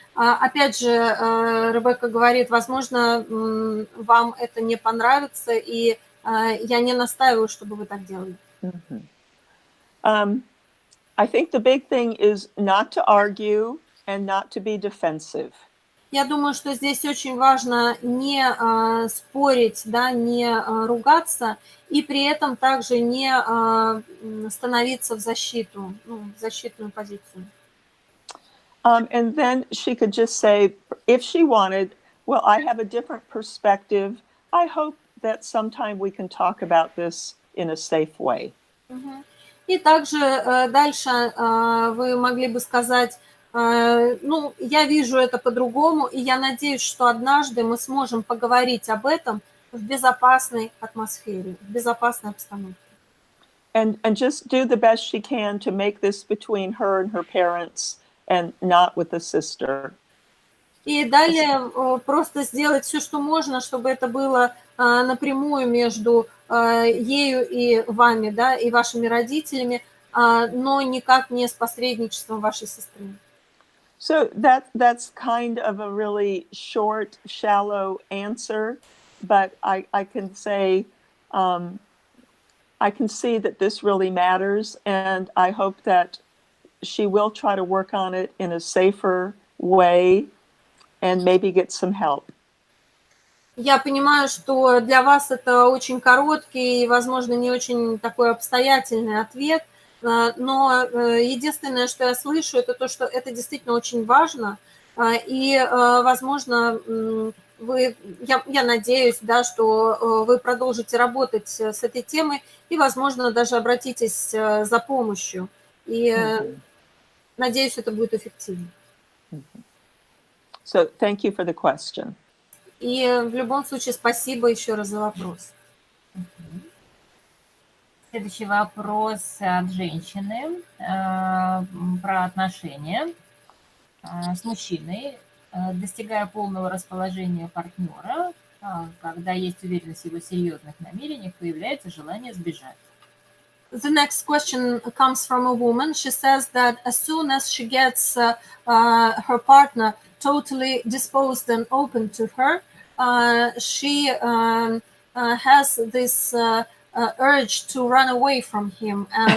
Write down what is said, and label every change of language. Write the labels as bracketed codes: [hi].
[ru] Опять же, Ребекка говорит, возможно, вам это не понравится, и я не настаиваю, чтобы вы так делали. [en] I think the big thing is not to argue and not to be defensive. [ru] Я думаю, что здесь очень важно не спорить, да, не ругаться, и при этом также не становиться в защиту, в защитную позицию. [en] And then she could just say, if she wanted, well, I have a different perspective. I hope that sometime we can talk about this in a safe way. [ru] И также дальше вы могли бы сказать: Ну, я вижу это по-другому, и я надеюсь, что однажды мы сможем поговорить об этом в безопасной атмосфере, в безопасной обстановке. [en] And just do the best she can to make this between her and her parents and not with the sister. [ru] И далее просто сделать все, что можно, чтобы это было напрямую между ею и вами, да, и вашими родителями, но никак не с посредничеством вашей сестры. [en] So that's kind of a really short, shallow answer, but I can say I can see that this really matters, and I hope that she will try to work on it in a safer way and maybe get some help. [ru] Я понимаю, что для вас это очень короткий и, возможно, не очень такой обстоятельный ответ, но единственное, что я слышу, это то, что это действительно очень важно, и, возможно, я надеюсь, да, что вы продолжите работать с этой темой и, возможно, даже обратитесь за помощью. И надеюсь, это будет эффективно. [en] So thank you for the question. [ru] И в любом случае спасибо еще раз за вопрос. Следующий вопрос от женщины про отношения с мужчиной, достигая полного расположения партнера, когда есть уверенность в его серьезных намерениях, появляется желание сбежать. [en] The next question comes from a woman. She says that as soon as she gets her partner totally disposed and open to her, she has this urge to run away from him.